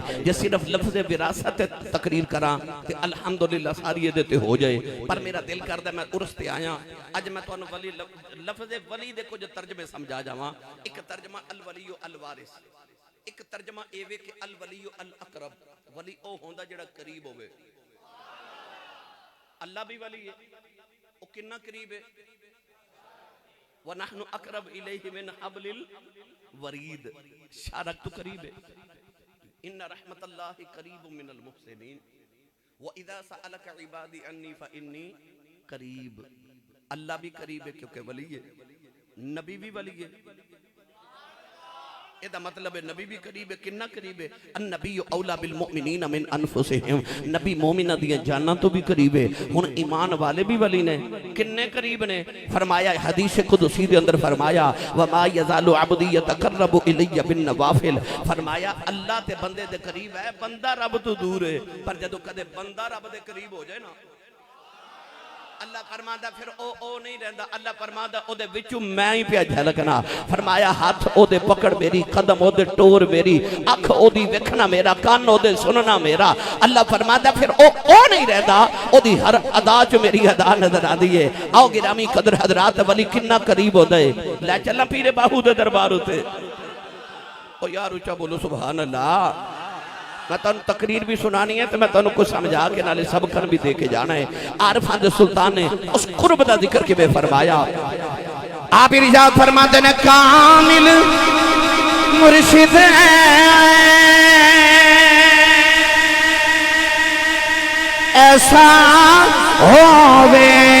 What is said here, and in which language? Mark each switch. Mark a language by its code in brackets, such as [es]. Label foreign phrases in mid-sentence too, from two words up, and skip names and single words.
[pa] جے صرف لفظ وراثت تقریر کرا تے الحمدللہ ساری یہ تے ہو جائے، پر میرا دل کردا میں عرس تے آیا اج میں تہانوں ولی لفظ ولی دے کچھ ترجمے سمجھا جاواں. ایک ترجمہ [ar] الولي الوارث, [pa] ایک ترجمہ ایویں کہ [ar] الولي الأقرب, [pa] ولی او ہوندا جیہڑا قریب ہووے. اللہ بھی ولی ہے، او کتنا قریب ہے. [ar] ونحن أقرب إليه من حبل الوريد, [pa] شارک توں قریب ہے. [ar] إن رحمة الله قريب من المحسنين وإذا سألك عبادي عني فإني قريب. [pa] اللہ بھی قریب ہے کیونکہ ولی ہے، نبی بھی ولی ہے. ایدا مطلب ہے نبی بھی قریب ہے. کتنا قریب ہے? [ar] النبي أولى بالمؤمنين من أنفسهم, [pa] نبی مومناں دی جاناں توں بھی قریب ہے. ہن ایمان والے بھی ولی نے، کنے قریب نے. فرمایا حدیث قدسی دے اندر فرمایا [ar] وما يزال عبدي يتقرب إلي بالنوافل, [pa] فرمایا اللہ تے بندے دے قریب ہے، بندہ رب توں دور ہے. پر جدوں کدے بندہ رب دے قریب ہو جائے نا، اللہ فرماندا فیر او نہیں رہندا. اللہ فرماندا اودے وچوں میں ہی پیا جھلکنا۔ فرمایا ہاتھ اودے پکڑ میری، قدم اودے ٹور میری، اکھ اودی ویکھنا میرا، کان اودے سننا میرا. اللہ فرماندا فیر او نہیں رہندا، اودی ہر ادا چ میری ادا نظر آندی ہے. آؤ گرامی قدر حضرات، ولی کتنا قریب ہوندا ہے۔ لے چلا پیرے باہو دے دربار اتے. او یار اونچا بولو [ar] سبحان الله. [pa] میں تم تقریر بھی سنانی ہے تو میں تم کچھ سمجھا کے نالے سبقن بھی دے کے جانا ہے. عارفاں دے سلطان نے اس قرب دا ذکر کیویں فرمایا. آپ ارشاد فرماتے نے کامل مرشد ایسا ہووے